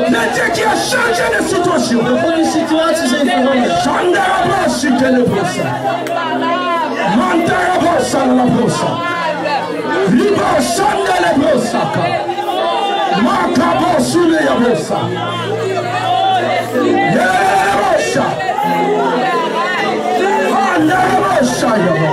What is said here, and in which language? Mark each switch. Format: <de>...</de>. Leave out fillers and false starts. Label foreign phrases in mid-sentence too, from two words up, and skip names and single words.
<fr>Le Dieu qui a changé de situation.</fr> <nl>De God die situaties heeft veranderd. Chandarabossi que le brossa. Mantarabossa la brossa. Libo chanda le brossa. Makabossi le brossa. Yerabossa. Andarabossa yabo.</nl>